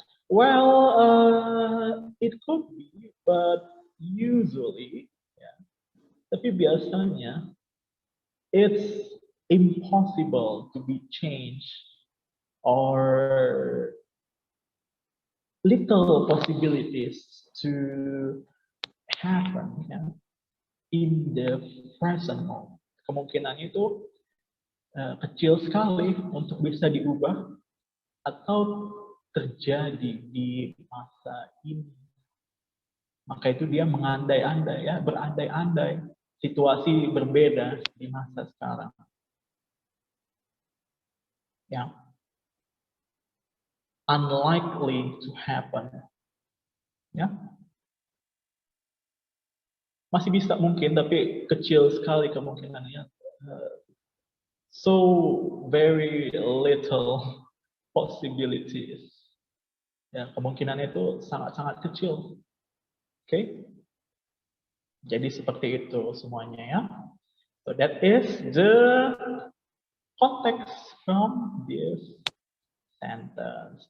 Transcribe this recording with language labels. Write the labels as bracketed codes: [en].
[en] Well, it could be, but usually, [id] ya, tapi biasanya [en] it's impossible to be changed or little possibilities to happen, ya, in the present moment. [id] Kemungkinannya itu kecil sekali untuk bisa diubah atau terjadi di masa ini. Maka itu dia mengandai-andai, ya, berandai-andai situasi berbeda di masa sekarang. Ya. [en] Unlikely to happen. Ya. [id] Masih bisa mungkin, tapi kecil sekali kemungkinannya. [en] So very little possibilities. [id] Ya, kemungkinannya itu sangat-sangat kecil. Oke? Jadi seperti itu semuanya, ya. [en] So that is the context from this sentence.